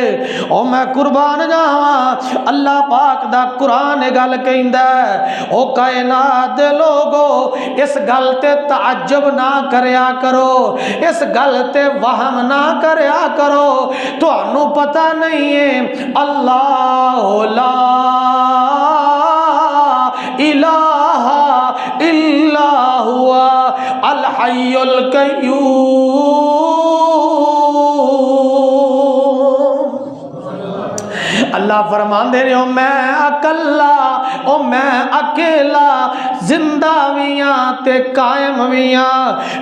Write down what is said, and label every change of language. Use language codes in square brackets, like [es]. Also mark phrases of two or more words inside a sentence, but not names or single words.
[pa] او میں قربان جاواں، اللہ پاک دا قرآن اے گل کہندا ہے، او کائنات دے لوکو اس گل تے تعجب نا کریا کرو، اس گل تے وہم نا کریا کرو. تہانوں پتا نہیں ہے اللہ [ar] لا إله إلا هو الحي القيوم. [pa] اللہ فرماندے نے، او میں اکلا، او میں اکیلا، زندہ وی ہاں تے قائم وی ہاں.